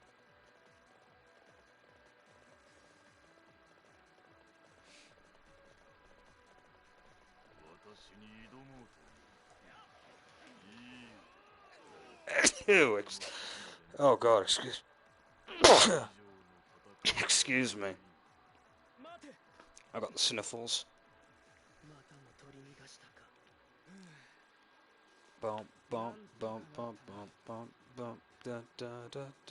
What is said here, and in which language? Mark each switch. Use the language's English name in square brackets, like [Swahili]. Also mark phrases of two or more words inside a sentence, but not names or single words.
[English] Ew, oh god, excuse me. I got the sniffles. Bump, bump, bump, bump, bump, bump, bump, da, da, da, da.